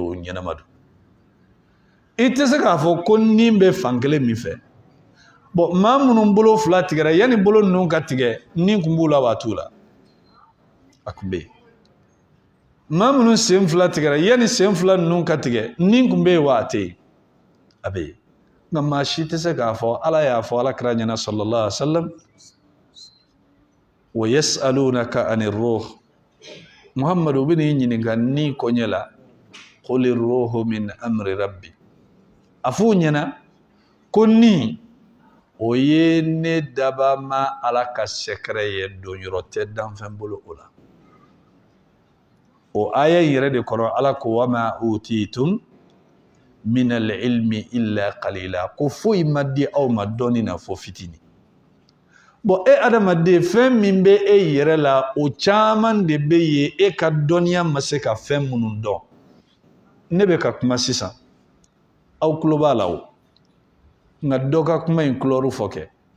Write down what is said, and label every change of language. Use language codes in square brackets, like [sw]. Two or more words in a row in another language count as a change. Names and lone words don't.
[bm] o ɲɛnama don i tɛ se k'a fɔ ko nin bɛ fan kelen min fɛ bon maa minnu bolo 2 tigɛra yanni bolo ninnu ka tigɛ nin kun b'u la wa t'u la a kun bɛ yen maa minnu sen 2 tigɛra yanni sen 2 ninnu ka tigɛ nin kun bɛ yen wa a tɛ yen a bɛ yen nka maa si tɛ se k'a fɔ ala y'a fɔ alakira ɲɛna [ar] صلى الله عليه وسلم ويسألونك عن الروح [bm] muhammadu bɛ n'i ɲininka ni kɔɲɛ la [ar] قل الروح من أمر ربي [bm] a f'u ɲɛna ko ni o ye ne daba ma ala ka sɛkɛrɛ ye don yɔrɔ tɛ danfɛn bolo o la o aya yɛrɛ de kɔrɔ ala ko [ar] وما أوتيتم من العلم إلا قليلا [bm] ko foyi ma di aw ma dɔɔni na fo fitini bon e adamaden fɛn min bɛ e yɛrɛ la o caman de bɛ yen e ka dɔnniya ma se ka fɛn minnu dɔn ne bɛ ka kuma sisan aw tulo b'a la o nka dɔ ka kuma in kulɔru fɔ kɛ